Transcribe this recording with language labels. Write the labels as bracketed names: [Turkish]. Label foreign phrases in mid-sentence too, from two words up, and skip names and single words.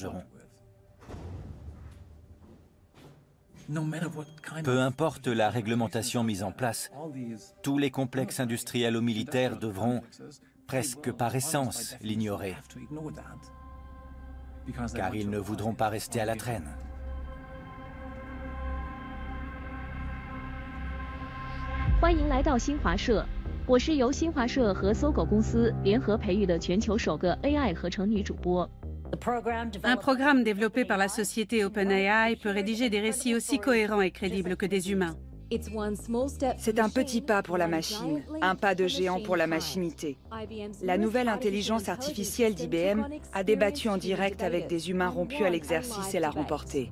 [French] » Peu importe la réglementation mise en place, tous les complexes industriels ou militaires devront, presque par essence, l'ignorer. Car ils ne voudront pas rester à la traîne. [Chinese] 欢迎来到新华社，我是由新华社和搜狗公司联合培育的全球首个 AI 合成女主播。 [French] Un programme développé par la société OpenAI peut rédiger des récits aussi cohérents et crédibles que des humains. C'est un petit pas pour la machine, un pas de géant pour la machinité. La nouvelle intelligence artificielle d'IBM a débattu en direct avec des humains rompus à l'exercice et l'a remporté.